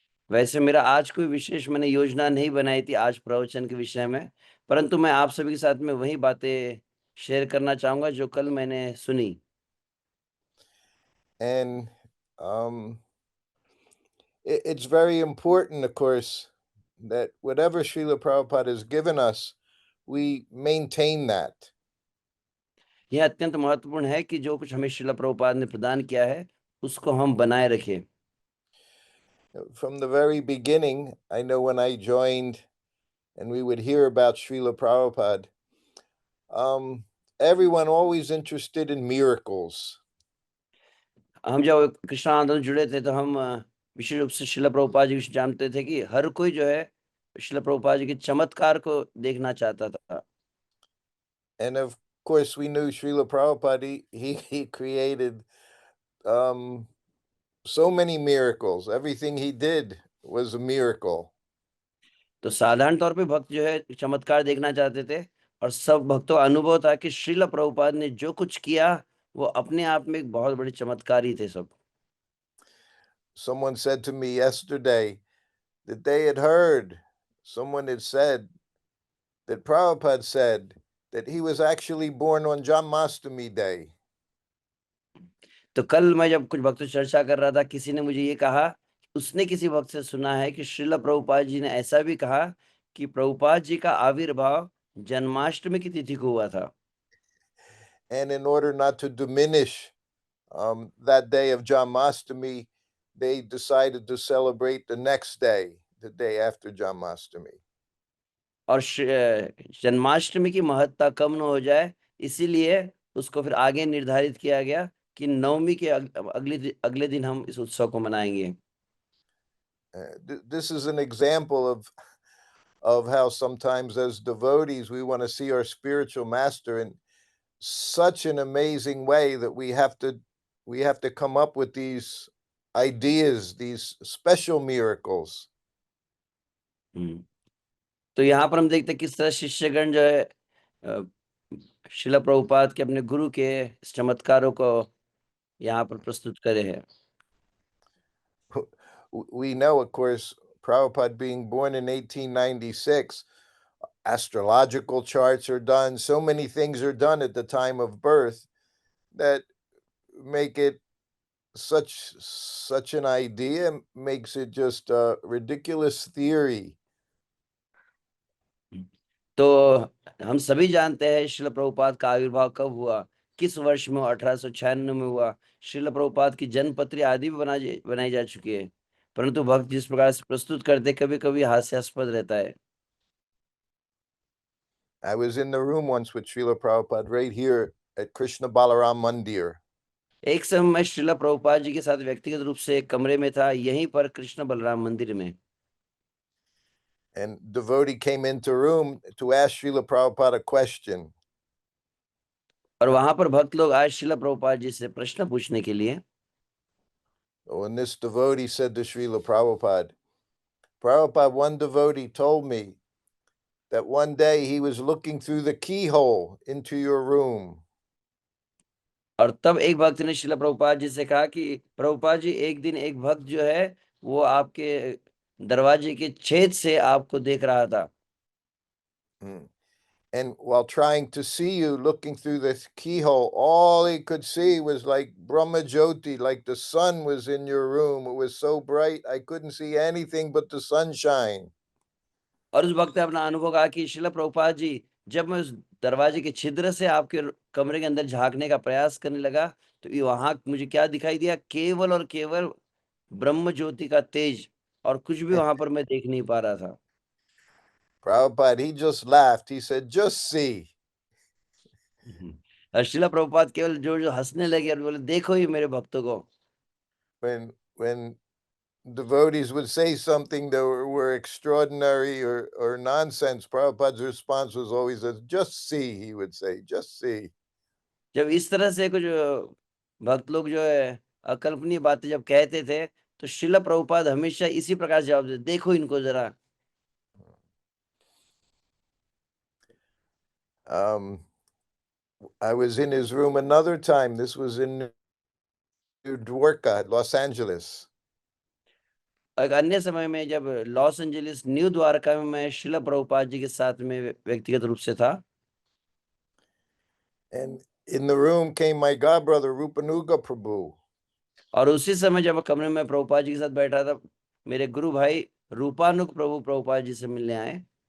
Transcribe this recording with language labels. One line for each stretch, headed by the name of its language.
Hindi: वैसे मेरा आज कोई विशेष मैंने योजना नहीं बनाई थी आज प्रवचन के विषय में, परंतु मैं आप सभी के साथ में वही बातें शेयर करना चाहूंगा जो कल मैंने सुनी.
English: And it's very important, of course, that whatever Srila Prabhupada has given us, we maintain that.
Hindi: यह अत्यंत महत्वपूर्ण है कि जो कुछ हमें श्रील प्रभुपाद ने प्रदान किया है उसको हम बनाए रखें.
English: From the very beginning, I know when I joined and we would hear about Srila Prabhupada, everyone always interested in miracles.
Hindi: हम जब कृष्ण आंदोलन जुड़े थे तो हम विशेष रूप से श्रील प्रभुपाद जी जानते थे कि हर कोई जो है श्रील प्रभुपाद जी के चमत्कार को देखना चाहता था.
English: And of course, we knew Srila Prabhupada, he created so many miracles. Everything he did was a miracle.
Hindi: तो साधारण तौर पे भक्त जो है चमत्कार देखना चाहते थे और सब भक्तों का अनुभव था कि श्रील प्रभुपाद ने जो कुछ किया वो अपने आप में एक बहुत बड़ी चमत्कार ही थे सब.
English: Someone said to me yesterday that they had heard, someone had said that Prabhupada said that he was actually born on Janmashtami Day.
Hindi: तो कल मैं जब कुछ भक्तों से चर्चा कर रहा था किसी ने मुझे ये कहा उसने किसी भक्त से सुना है कि श्रील प्रभुपाद जी ने ऐसा भी कहा कि प्रभुपाद जी का आविर्भाव जन्माष्टमी की तिथि को हुआ था.
English: And in order not to diminish that day of Janmashtami, they decided to celebrate the next day, the day after Janmashtami.
Hindi: और जन्माष्टमी की महत्ता कम न हो जाए इसीलिए उसको फिर आगे निर्धारित किया गया कि नवमी के अगले दिन हम इस उत्सव को मनाएंगे.
English: This is an example of how sometimes as devotees we want to see our spiritual master in such an amazing way that we have to come up with these ideas, these special miracles.
Hindi: तो यहाँ पर हम देखते हैं किस तरह शिष्यगण जो है शिला प्रभुपाद के अपने गुरु के इस चमत्कारों को यहाँ पर प्रस्तुत करे हैं।
English: We know, of course, Prabhupada being born in 1896, astrological charts are done. So many things are done at the time of birth that make it such an idea, makes it just a ridiculous theory.
Hindi: तो हम सभी जानते हैं श्रील प्रभुपाद का आविर्भाव कब हुआ, किस वर्ष में 1896 में हुआ। श्रील प्रभुपाद की जन्मपत्री आदि भी बनाई जा चुकी है, परंतु भक्त जिस प्रकार से प्रस्तुत करते कभी कभी हास्यास्पद रहता है।
English: I was in the room once with Srila Prabhupada right here at Krishna Balaram Mandir.
Hindi: एक समय मैं श्रील प्रभुपाद जी के साथ व्यक्तिगत रूप से एक कमरे में था, यहीं पर कृष्ण बलराम मंदिर में।
English: And devotee came into room to ask Srila Prabhupada a question.
Hindi: और वहां पर भक्त लोग आए श्रील प्रभुपाद जी से प्रश्न पूछने के लिए।
English: When this devotee said to Srila Prabhupada, Prabhupada, one devotee told me that one day he was looking through the keyhole into your room.
Hindi: और तब एक भक्त ने श्रील प्रभुपाद जी से कहा कि प्रभुपाद जी, एक दिन एक भक्त जो है वो आपके दरवाजे के छेद से आपको देख रहा था।
English: And while trying to see you, looking through this keyhole, all he could see was like Brahma Jyoti, like the sun was in your room. It was so bright, I couldn't see anything but the sunshine.
Hindi: और उस वक्त अपना अनुभव कहा कि श्रील प्रभुपाद जी, जब मैं उस दरवाजे के छिद्र से आपके कमरे के अंदर झांकने का प्रयास करने लगा तो ये वहां मुझे क्या दिखाई दिया, केवल और केवल ब्रह्म ज्योति का तेज, और कुछ भी वहां पर मैं देख नहीं पा रहा था।
English: Prabhupada, he just laughed. He said, just see.
Hindi: और श्रील प्रभुपाद केवल जो जो हंसने लगे और बोले, देखो ही मेरे भक्तों को।
English: When devotees would say something that were extraordinary or nonsense, Prabhupada's response was always, just see, he would say, just see.
Hindi: जब इस तरह से कुछ भक्त लोग जो है अकल्पनीय बातें जब कहते थे तो श्रील प्रभुपाद हमेशा इसी प्रकार से जवाब देते, देखो इनको जरा।
English: I was in his room another time. This was in New Dwarka, Los Angeles.
Hindi: एक अन्य समय में जब लॉस एंजलिस न्यू द्वारका में मैं श्रील प्रभुपाद जी के साथ में व्यक्तिगत रूप से था।
English: And in the room came my godbrother Rupanuga Prabhu.
Hindi: और उसी समय जब मैं कमरे में प्रभुपाद जी के साथ बैठा था, मेरे गुरु भाई रूपानुग प्रभु प्रभुपाद जी से मिलने आए।